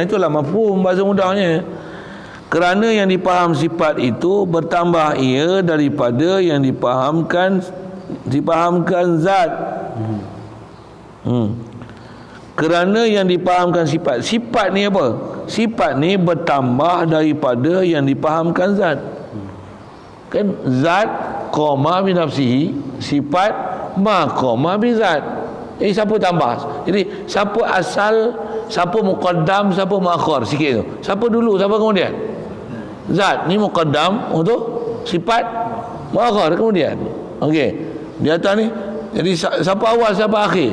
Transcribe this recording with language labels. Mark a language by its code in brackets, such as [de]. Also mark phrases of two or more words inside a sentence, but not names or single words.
[ms] Itulah mafhum bahasa mudahnya. Kerana yang dipaham sifat itu bertambah ia daripada yang dipahamkan zat. Kerana yang dipahamkan sifat ni apa? Sifat ni bertambah daripada yang dipahamkan zat. Kan zat [ar] قام بنفسه, [ms] sifat [ar] ما قام بذات. [ms] Siapa tambah? Jadi siapa asal, siapa muqaddam, siapa muakhir sikit tu. Siapa dulu, siapa kemudian? Zat ni muqaddam untuk sifat muakhir kemudian. Okey. Di atas ni jadi siapa awal, siapa akhir?